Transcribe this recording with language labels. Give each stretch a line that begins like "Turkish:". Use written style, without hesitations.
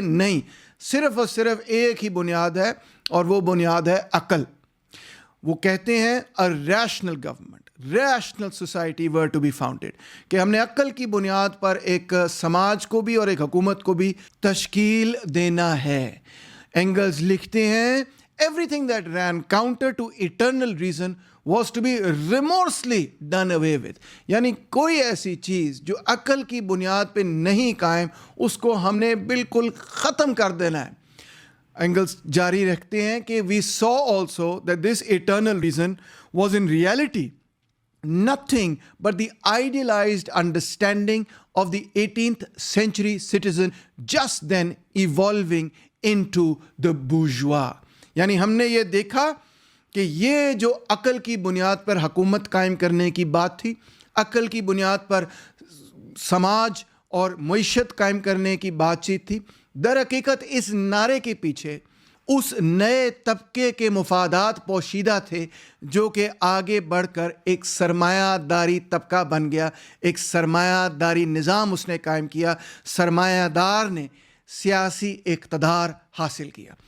Urdu: نہیں, صرف اور صرف ایک ہی بنیاد ہے, اور وہ بنیاد ہے عقل. وہ کہتے ہیں
English: a rational government, rational society were to be founded,
Urdu: کہ ہم نے عقل کی بنیاد پر ایک سماج کو بھی اور ایک حکومت کو بھی تشکیل دینا ہے. اینگلز لکھتے ہیں
English: everything that ran counter to eternal reason was to be remorselessly done away with.
Urdu: یعنی کوئی ایسی چیز جو عقل کی بنیاد پہ نہیں قائم, اس کو ہم نے بالکل ختم کر دینا ہے. اینگلز جاری رکھتے ہیں کہ
English: we saw also that this eternal reason was in reality nothing but the idealized understanding of the 18th century citizen just then evolving into the bourgeois.
Urdu: یعنی ہم نے یہ دیکھا کہ یہ جو عقل کی بنیاد پر حکومت قائم کرنے کی بات تھی, عقل کی بنیاد پر سماج اور معیشت قائم کرنے کی بات چیت تھی, در حقیقت اس نعرے کے پیچھے اس نئے طبقے کے مفادات پوشیدہ تھے جو کہ آگے بڑھ کر ایک سرمایہ داری طبقہ بن گیا, ایک سرمایہ داری نظام اس نے قائم کیا, سرمایہ دار نے سیاسی اقتدار حاصل کیا.